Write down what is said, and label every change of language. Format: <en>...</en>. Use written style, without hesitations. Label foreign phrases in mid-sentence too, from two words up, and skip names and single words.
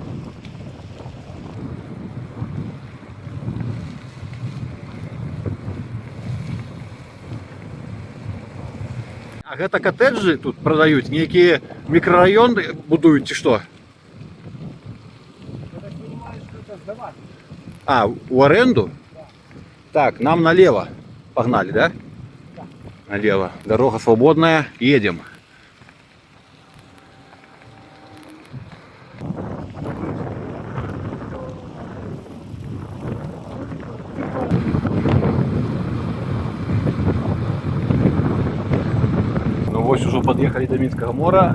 <be>А гэта катэджы тут прадаюць? Нейкія мікрараёны будуюць ці што?</be> <ru>А, у аренду? Так, нам налево. Погнали, да? Налево. Дорога свободная. Едем. Ну вот уже подъехали до Минского мора.</ru>